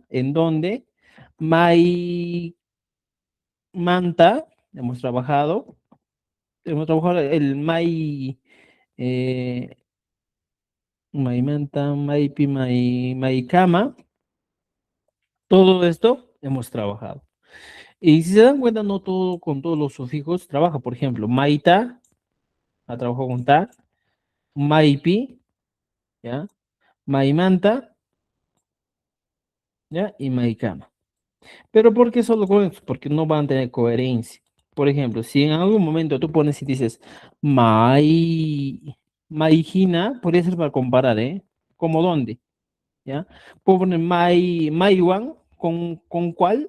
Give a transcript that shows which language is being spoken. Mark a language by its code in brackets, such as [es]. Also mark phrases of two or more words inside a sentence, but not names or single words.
[es] ¿En dónde? MAIMANTA, hemos trabajado el MAI, eh, MAIMANTA, MAIPI, MAICAMA. Todo esto hemos trabajado. Y si se dan cuenta, no todo con todos los sufijos trabaja. Por ejemplo, Maita, ha trabajado con ta, Maipi, ¿ya? Maimanta, ¿ya? Y Maicama. Pero ¿por qué solo con eso? Porque no van a tener coherencia. Por ejemplo, si en algún momento tú pones y dices Maijina, podría ser para comparar, ¿eh? ¿Cómo dónde? ¿Ya? Puedo poner Maiwan, ¿con cuál?